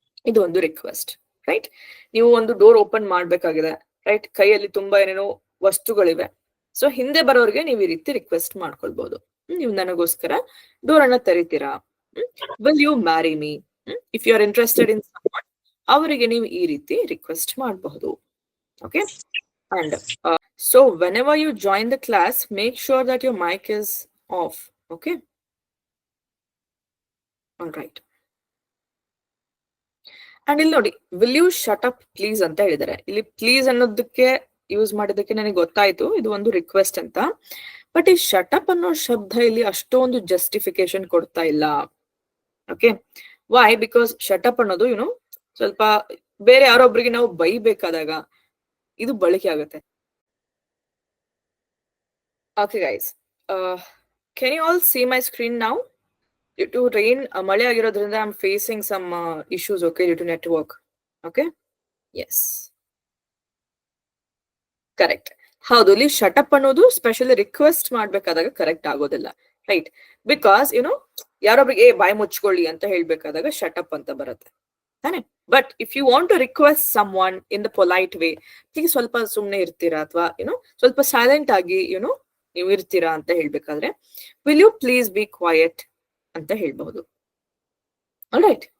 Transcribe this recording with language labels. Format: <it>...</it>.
<kn>ಇದು ಒಂದು request, right. ನೀವು ಒಂದು ಡೋರ್ ಓಪನ್ ಮಾಡ್ಬೇಕಾಗಿದೆ, ರೈಟ್. ಕೈಯಲ್ಲಿ ತುಂಬಾ ಏನೇನೋ ವಸ್ತುಗಳಿವೆ. ಸೊ ಹಿಂದೆ ಬರೋರಿಗೆ ನೀವು ಈ ರೀತಿ ರಿಕ್ವೆಸ್ಟ್ ಮಾಡ್ಕೊಳ್ಬಹುದು. ನೀವು ನನಗೋಸ್ಕರ ಡೋರ್ ಅನ್ನ ತೆರಿತೀರಾ?</kn> <en>Will you marry me? If you are interested in someone,</en> <kn>ಅವರಿಗೆ ನೀವು ಈ ರೀತಿ ರಿಕ್ವೆಸ್ಟ್ ಮಾಡಬಹುದು. Okay.</kn> <en>And so whenever you join the class, make sure that your mic is off. Okay. All right.</en> <kn>And ಇಲ್ಲಿ ನೋಡಿ,</kn> <en>will you shut up please</en> <kn>ಅಂತ ಹೇಳಿದ್ದಾರೆ. ಇಲ್ಲಿ ಪ್ಲೀಸ್ ಅನ್ನೋದಕ್ಕೆ ಯೂಸ್ ಮಾಡಿದಕ್ಕೆ ನನಗೆ ಗೊತ್ತಾಯ್ತು ಇದು ಒಂದು ರಿಕ್ವೆಸ್ಟ್ ಅಂತ. ಬಟ್ ಈ ಶಟ್ ಅಪ್ ಅನ್ನೋ ಶಬ್ದ ಇಲ್ಲಿ ಅಷ್ಟೊಂದು ಜಸ್ಟಿಫಿಕೇಶನ್ ಕೊಡ್ತಾ ಇಲ್ಲ. Okay. Y? Because shut up ಅನ್ನೋದು ಸ್ವಲ್ಪ ಬೇರೆ ಯಾರೊಬ್ರಿಗೆ ನಾವು ಬೈಬೇಕಾದಾಗ ಇದು ಬಳಕೆ ಆಗುತ್ತೆ.</kn> <en>Okay guys, can you all see my screen now? Due to rain,</en> <kn>ಮಳೆ ಆಗಿರೋದ್ರಿಂದ</kn> <en>I'm facing some issues, okay, due to network. Okay. Yes, correct.</en> <kn>ಹೌದು, ಇಲ್ಲಿ ಶಟ್ ಅಪ್ ಅನ್ನೋದು ಸ್ಪೆಷಲಿ ರಿಕ್ವೆಸ್ಟ್ ಮಾಡ್ಬೇಕಾದಾಗ ಕರೆಕ್ಟ್ ಆಗೋದಿಲ್ಲ, ರೈಟ್. ಬಿಕಾಸ್ ಯಾರೊಬ್ರಿಗೆ ಬಾಯಿ ಮುಚ್ಕೊಳ್ಳಿ ಅಂತ ಹೇಳ್ಬೇಕಾದಾಗ ಶಟ್ ಅಪ್ ಅಂತ ಬರುತ್ತೆ ತಾನೆ. But</kn> <en>if you want to request someone in the polite way,</en> <kn>please ಸ್ವಲ್ಪ ಸುಮ್ನೆ ಇರ್ತೀರಾ ಅಥವಾ ಸ್ವಲ್ಪ ಸೈಲೆಂಟ್ ಆಗಿ ನೀವು ಇರ್ತೀರಾ ಅಂತ ಹೇಳ್ಬೇಕಾದ್ರೆ</kn> <en>will you please be quiet</en> <kn>ಅಂತ ಹೇಳ್ಬಹುದು. ಆಲ್ರೈಟ್.</kn>